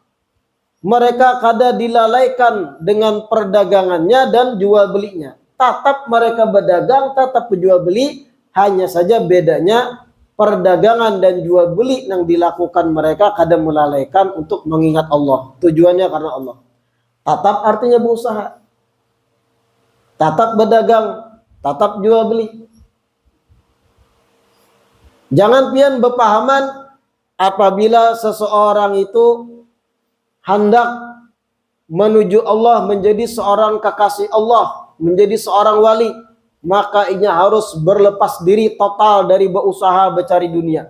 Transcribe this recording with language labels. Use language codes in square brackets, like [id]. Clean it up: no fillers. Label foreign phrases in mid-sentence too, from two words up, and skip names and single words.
[bjn] Mereka kada dilalaikan dengan perdagangannya dan jual belinya. Tetap mereka berdagang, tetap berjual beli, hanya saja bedanya perdagangan dan jual beli yang dilakukan mereka kada melalaikan untuk mengingat Allah. Tujuannya karena Allah. Tatap artinya berusaha. Tatap berdagang, tatap jual beli. Jangan pian berpahaman apabila seseorang itu hendak menuju Allah, menjadi seorang kekasih Allah, menjadi seorang wali, maka ia harus berlepas diri total dari berusaha mencari dunia.